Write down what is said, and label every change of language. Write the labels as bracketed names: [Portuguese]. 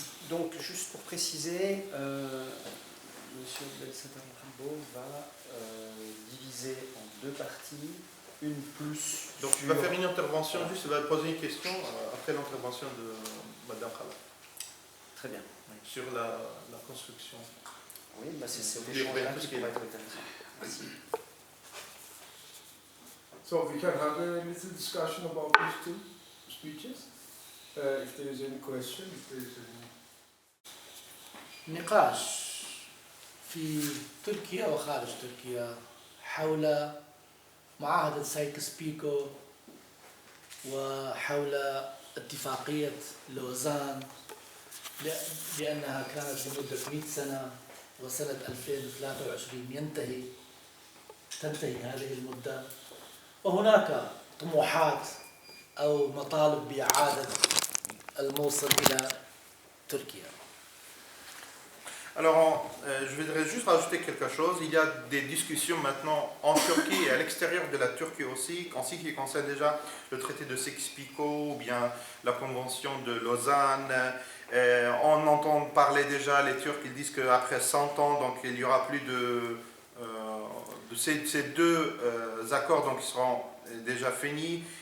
[French] Donc, juste pour préciser, M. Belsatar Rambo va diviser en deux parties, une plus. Donc, il va faire une intervention, juste il va poser une question après l'intervention de Mme Khala. Très bien. Oui. Sur la construction. Oui, bah c'est l'échange qui pourrait être intéressant. Merci. [English] So we can have a little discussion about these two speeches. If there is any question, if there is any... [Arabic] نقاش في تركيا وخارج تركيا حول معاهدة سايكس بيكو وحول اتفاقية لوزان لأنها كانت لمدة 100 سنة وسنة 2023 تنتهي هذه المدة وهناك طموحات أو مطالب بإعادة الموصل إلى تركيا. [French] Alors, je voudrais juste rajouter quelque chose. Il y a des discussions maintenant en Turquie et à l'extérieur de la Turquie aussi, en ce qui concerne déjà le traité de Sykes-Picot ou bien la convention de Lausanne. On entend parler déjà, les Turcs, ils disent qu'après 100 ans, donc, il n'y aura plus de ces deux accords donc, qui seront déjà finis.